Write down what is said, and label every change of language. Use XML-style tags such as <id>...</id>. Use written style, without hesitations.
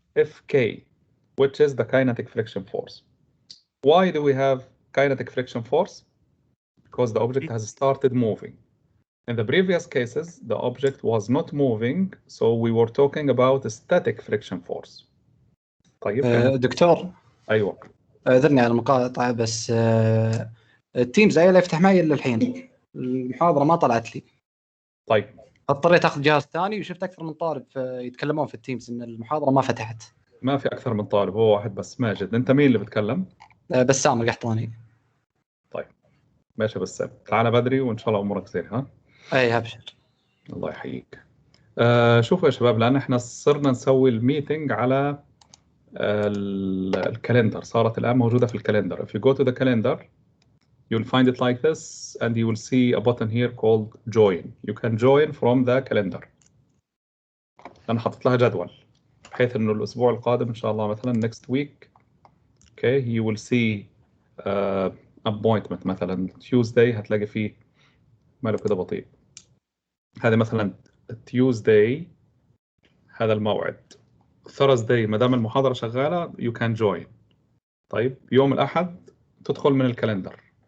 <en>Fk, which is the kinetic friction force. Why do we have kinetic friction force? Because the object has started moving. In the previous cases, the object was not moving, so we were talking about a static friction force.</en> <ar>طيب دكتور ايوه اعذرني على المقاطعة بس التيمز لا يفتح معي الا الحين المحاضرة ما طلعت لي. طيب اضطريت اخذ جهاز ثاني وشفت اكثر من طالب يتكلمون في التيمز ان المحاضرة ما فتحت. ما في اكثر من طالب، هو واحد بس. ماجد، انت مين اللي بتكلم؟ بسام القحطاني. طيب ماشي بسام، تعال بدري وان شاء الله امورك زين. ها اي ابشر. الله يحييك. شوفوا يا شباب، لان احنا صرنا نسوي الميتنج على الكالندر، صارت الان موجوده في الكالندر.</ar> <en>If you go to the calendar you'll find it like this and you will see a button here called join. You can join from the calendar.</en> <ar>انا حطيت لها جدول بحيث انه الاسبوع القادم ان شاء الله مثلا</ar> <en>next week okay you will see appointment</en> <ar>مثلا Tuesday هتلاقي فيه ماله كده بطيء. هذا مثلا Tuesday هذا الموعد. Thursday ما دام المحاضرة شغالة</ar> <en>you can join.</en> <ar>طيب يوم الأحد تدخل من الكالندر.</ar>